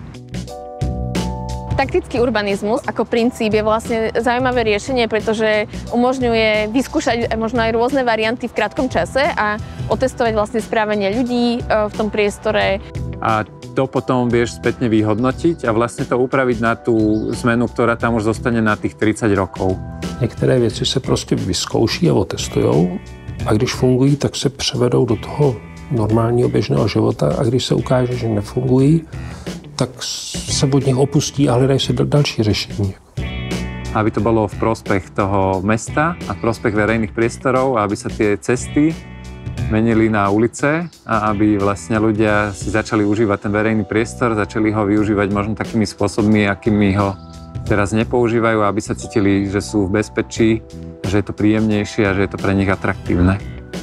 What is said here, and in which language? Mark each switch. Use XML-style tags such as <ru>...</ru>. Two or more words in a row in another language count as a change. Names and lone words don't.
<sk>Taktický urbanizmus ako princíp je vlastne zaujímavé riešenie, pretože umožňuje vyskúšať možno aj rôzne varianty v krátkom čase a otestovať vlastne správanie ľudí v tom priestore. A to potom vieš spätne vyhodnotiť a vlastne to upraviť na tú zmenu, ktorá tam už zostane na tých 30 rokov.</sk> <cs>Některé věci se prostě vyzkouší a otestujou a když fungují, tak se převedou do toho normálního běžného života a když se ukáže, že nefungují, tak se od nich opustí a hledají se další řešení.</cs> <sk>Aby to bolo v prospech toho mesta a v prospech verejných priestorov a aby sa tie cesty menili na ulice a aby vlastne ľudia si začali užívať ten verejný priestor, začali ho využívať možno takými spôsobmi, akými ho teraz nepoužívajú, aby sa cítili, že sú v bezpečí, že je to príjemnejšie a že je to pre nich atraktívne.</sk>